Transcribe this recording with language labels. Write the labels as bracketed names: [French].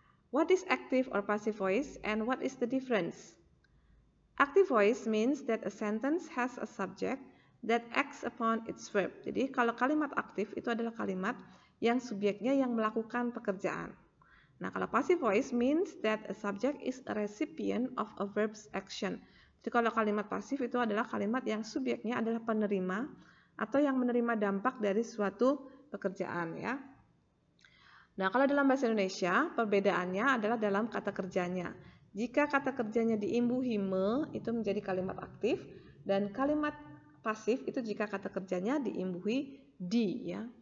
[English] What is active or passive voice and what is the difference? Active voice means that a sentence has a subject that acts upon its verb. [Indonesian] Jadi kalau kalimat aktif itu adalah kalimat yang subjeknya yang melakukan pekerjaan. Nah, kalau [English] passive voice means that a subject is a recipient of a verb's action. [Indonesian] Jadi kalau kalimat pasif itu adalah kalimat yang subjeknya adalah penerima atau yang menerima dampak dari suatu pekerjaan ya. Nah, kalau dalam bahasa Indonesia perbedaannya adalah dalam kata kerjanya. Jika kata kerjanya diimbuhi me itu menjadi kalimat aktif dan kalimat pasif itu jika kata kerjanya diimbuhi di ya.